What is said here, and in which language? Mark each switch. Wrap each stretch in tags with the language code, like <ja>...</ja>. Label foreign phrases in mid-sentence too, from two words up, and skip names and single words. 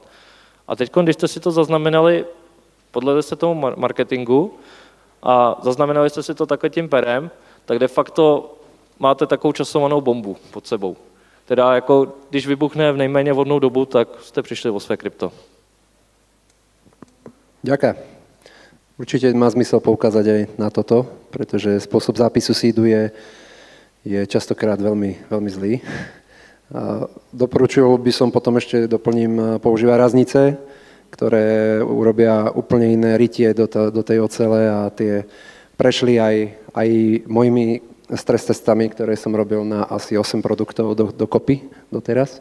<cs>A teď, když jste si to zaznamenali, podle jste tomu marketingu a zaznamenali jste si to takhle tím perem, tak de facto máte takovou časovanou bombu pod sebou. Teda jako, když vybuchne v nejméně vhodnou dobu, tak jste přišli o své krypto.</cs> <sk>Ďakujem. Určite má zmysel poukázať aj na toto, pretože spôsob zápisu seedu je častokrát veľmi zlý. Doporučil by som potom ešte, doplním, používať raznice, ktoré urobia úplne iné rytie do tej ocele a tie prešli aj mojimi stres testami, ktoré som robil na asi 8 produktov dokopy doteraz.</sk>